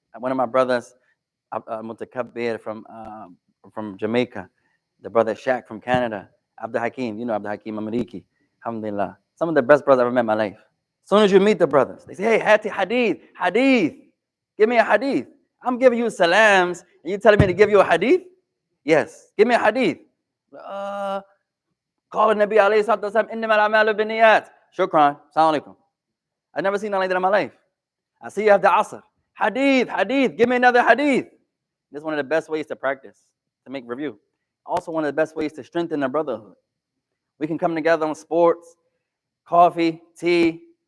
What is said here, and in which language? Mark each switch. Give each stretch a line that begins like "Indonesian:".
English: One of my brothers, Mutakabbir from Jamaica, the brother Shaq from Canada, Abdul Hakim, you know Abdul Hakim Amariki, alhamdulillah. Some of the best brothers I ever met in my life. As soon as you meet the brothers, they say, hey, Hati hadith. Give me a hadith. I'm giving you salams, and you telling me to give you a hadith? Yes, give me a hadith.
Arabic: قال النبي عليه الصلاة والسلام إنما الأعمال بالنيات. Shukran. Assalamu alaikum.
English: I've never seen nothing like that in my life. I see you have the asr. Hadith. Give me another hadith. This is one of the best ways to practice, to make review. Also one of the best ways to strengthen the brotherhood. We can come together on sports, coffee, tea.